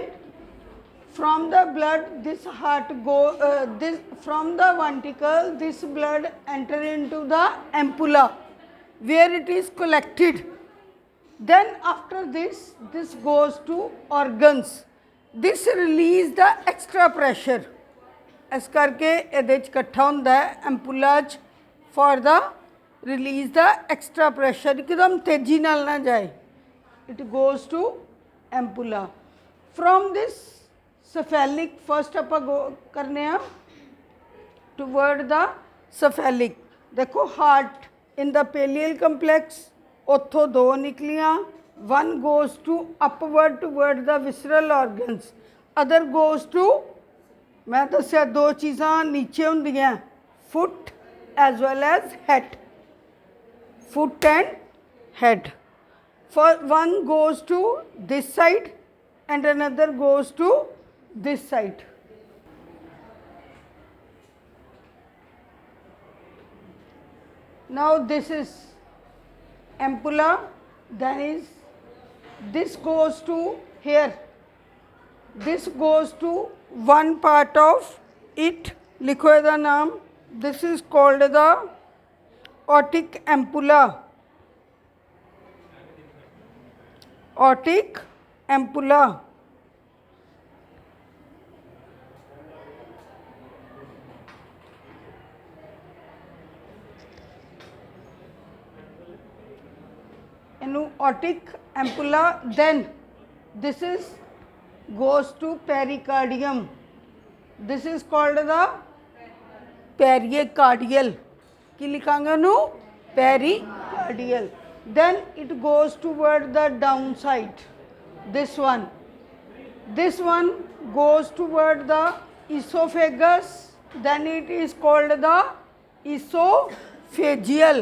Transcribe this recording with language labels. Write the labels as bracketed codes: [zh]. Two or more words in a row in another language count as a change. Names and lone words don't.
[en] From the blood, this heart from the ventricle, this blood enter into the ampulla where it is collected. Then after this goes to organs. This release the extra pressure. [pa] ਇਸ ਕਰਕੇ ਇਹਦੇ ਚ ਇਕੱਠਾ ਹੁੰਦਾ ਹੈ ampulla ਚ [en] for the release the extra pressure, [pa] ਇੱਕਦਮ ਤੇਜ਼ੀ ਨਾਲ ਨਾ ਜਾਏ. [en] It goes to ampulla. From this cephalic, first [pa] ਆਪਾਂ go ਕਰਨੇ ਹੈਂ [en] toward the cephalic. देखो heart in the pallial complex, [pa] ਉੱਥੋਂ ਦੋ ਨਿਕਲੀਆਂ, [en] one goes to upward toward the visceral organs, other goes to, [pa] ਮੈਂ ਦੱਸਿਆ ਦੋ ਚੀਜ਼ਾਂ ਨੀਚੇ ਹੁੰਦੀਆਂ, [en] foot as well as head, foot and head. For one goes to this side and another goes to this side. Now this is ampulla, then is this goes to here, this goes to one part of it, [pa] ਲਿਖੋ ਇਹਦਾ ਨਾਮ, [en] this is called the aortic ampulla. Aortic ampulla. Aortic ampulla, then this is goes to pericardium. This is called the pericardial. [pa] ਕੀ ਲਿਖਾਂਗੇ ਨੂੰ? [en] Pericardial. Then it goes toward the downside, this one goes toward the esophagus, then it is called the esophageal.